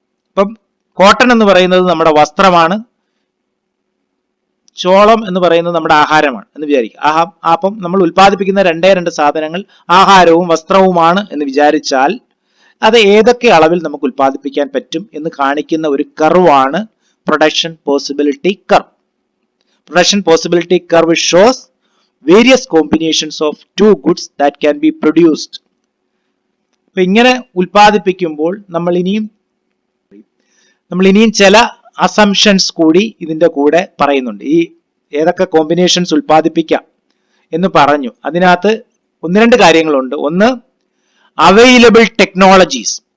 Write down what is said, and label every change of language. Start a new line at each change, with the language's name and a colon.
Malayalam: ഇപ്പം കോട്ടൺ എന്ന് പറയുന്നത് നമ്മുടെ വസ്ത്രമാണ്, ചോളം എന്ന് പറയുന്നത് നമ്മുടെ ആഹാരമാണ് എന്ന് വിചാരിക്കുക. അപ്പം നമ്മൾ ഉൽപ്പാദിപ്പിക്കുന്ന 2 സാധനങ്ങൾ ആഹാരവും വസ്ത്രവുമാണ് എന്ന് വിചാരിച്ചാൽ അത് ഏതൊക്കെ അളവിൽ നമുക്ക് ഉൽപ്പാദിപ്പിക്കാൻ പറ്റും എന്ന് കാണിക്കുന്ന ഒരു കർവാണ് production possibility curve.
English: Production possibility curve shows various combinations of two goods that can be produced.
Malayalam: അപ്പൊ ഇങ്ങനെ ഉൽപ്പാദിപ്പിക്കുമ്പോൾ നമ്മൾ ഇനിയും ചില അസംഷൻസ് കൂടി ഇതിന്റെ കൂടെ പറയുന്നുണ്ട്. ഈ ഏതൊക്കെ കോമ്പിനേഷൻസ് ഉൽപ്പാദിപ്പിക്കാം എന്ന് പറഞ്ഞു. അതിനകത്ത് 1-2 കാര്യങ്ങളുണ്ട്. ഒന്ന്, അവൈലബിൾ ടെക്നോളജീസ്.